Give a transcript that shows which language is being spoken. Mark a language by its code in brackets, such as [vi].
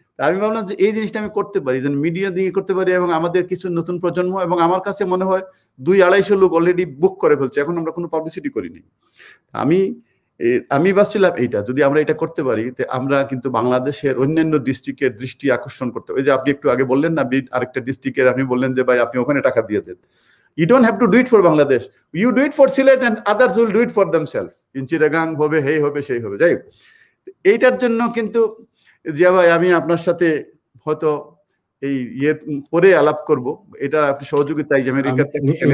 [bn] আমি ভাবলাম যে এই জিনিসটা আমি করতে পারি, যেন মিডিয়া দিয়ে করতে পারি, এবং আমাদের কিছু নতুন প্রজন্ম, এবং আমার কাছে মনে হয় 200-250 লোক অলরেডি বুক করে ফেলছে, এখন আমরা কোনো পাবলিসিটি করিনি। আমি ভাবছিলাম এইটা যদি আমরা এটা করতে পারি, আমরা কিন্তু বাংলাদেশের অন্যান্য ডিস্ট্রিক্টের দৃষ্টি আকর্ষণ করতে পারি। যে আপনি একটু আগে বললেন না, আরেকটা ডিস্ট্রিক্টের, আপনি বললেন যে ভাই আপনি ওখানে টাকা দিয়ে দেন। [en] You don't have to do it for Bangladesh. You do it for Sylhet and others will do it for themselves. In Chittagong [bn] হবে, হেই হবে, সেই হবে। যাই এইটার জন্য কিন্তু জিয়া ভাই, আমি আপনার সাথে হয়তো এই পরে আলাপ করব, এটা আপনি সহযোগিতায় যে আমেরিকা থেকে।